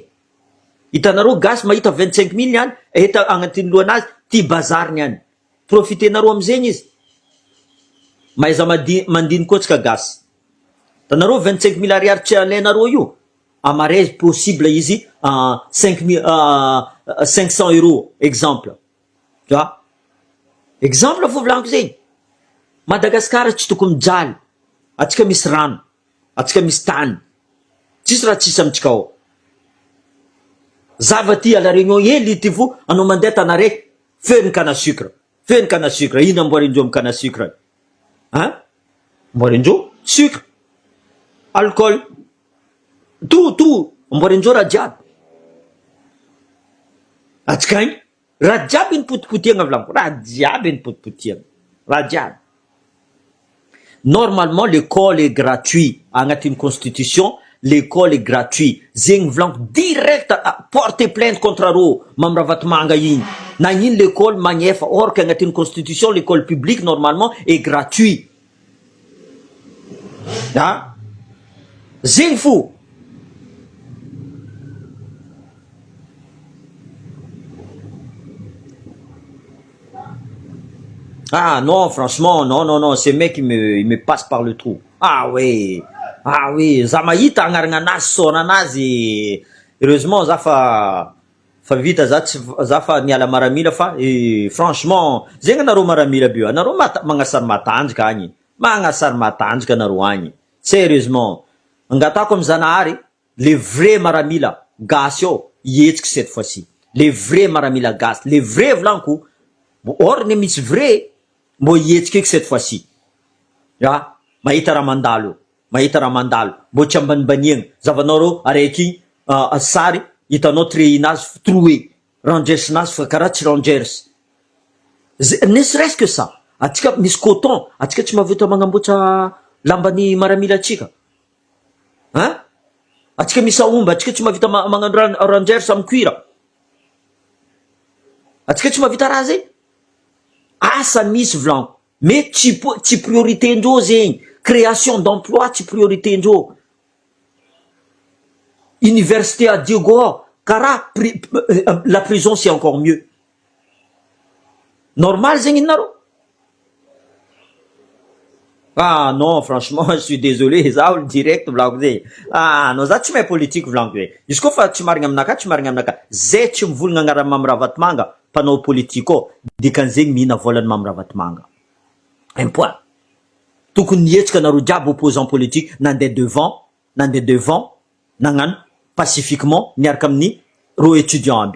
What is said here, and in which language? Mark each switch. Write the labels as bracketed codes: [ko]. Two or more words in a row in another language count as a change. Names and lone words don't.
[mg] Hitanareo gasy mahita 25 000 niany eta agnatin'ny lohanazy ty bazariny any. Profitenareo amizegny izy. Maiza mandiny koa tsika gasy. Hitanareo 25 000 ariary tsy alainareo io. Amaray possible izy 500 [fr] euros exemple. [mg] Exemple fo volaniko zegny. Madagascar tsy tokony mijaly. Atsika misy rano, atsika misy tany. Tsisy raha tsisy amitsika ao. Zava ty [fr] à la réunion [mg] hely ty fo anao mandeha tana raiky feno [fr] canne à sucre. [mg] Ino amboarindreo amin'ny [fr] canne à sucre? [mg] Amboarindreo [fr] sucre, alcool, tout [mg] amboarindreo raha jiaby. Atsika igny raha jiaby ny potipotiagna volaniko, raha jiaby. [fr] Normalement l'école est gratuite agnatin'ny constitution. L'école est gratuite. [mg] Zegny volaniko [fr] direct porter plainte contre [mg] arô Mamiravatmanga igny. nagnino l'école magnefa, [fr] or que agnatin'ny constitution l'école publique normalement est gratuit. [mg] Ah, zegny fo. [fr] Ah non, franchement, non, ce mec il me passe par le trou. Ah oui, [mg] za mahita agnarana anazy sona anazy. Heureusement za fa vita za fa niala maramila fa franchement zegny anareo maramila bio, anareo magnasary matanjaka agny, magnasary matanjaka anareo agny. Sérieusement, angatako amy Zanahary, [fr] les vrais [mg] maramila gasy ao ihetsiky [fr] cette fois-ci. Les vrais [mg] maramila gasy, [fr] les vrais [mg] volanko, or ne misy vrai mbo ihetsiky eky [fr] cette fois-ci. [mg] Ya, mahita raha mandalo, mbo tsy ambanimbaniegna. Zavanareo araiky sary hitanao treinazy troué, rangersinazy fa karaha tsy rangers. [fr] Ne serait-ce que ça, [mg] atsika misy coton, atsika tsy mahavita magnamboatra lambany maramila atsika. [fr] Hein? [mg] Atsika misy aomba, atsika tsy mahavita magnano rangers amy cuir. Atsika tsy mahavita raha zay. Asa misy volanko, mais tsy priorité ndreo zegny. [fr] Création d'emploi [mg] tsy priorité ndreo. [fr] Université à Diogo, karaha la prison c'est encore mieux. [mg] Normal zegny nareo. [fr] Ah non, franchement, je suis désolé, [mg] za olo direct volanko zay. Ah non, za tsy mahay politique volanko zay. Izy koa fa tsy marigny aminaka, zay tsy mivolagna agnarany Mamy Ravatomanga, mpanao politique ao, dikan'zegny mihina volany Mamy Ravatomanga. [fr] Un point. [mg] Tokony nihetsiky anareo jiaby opposant politique, nandeha devant, nagnano pacifiquement niaraka amin'ny ro étudiant aby.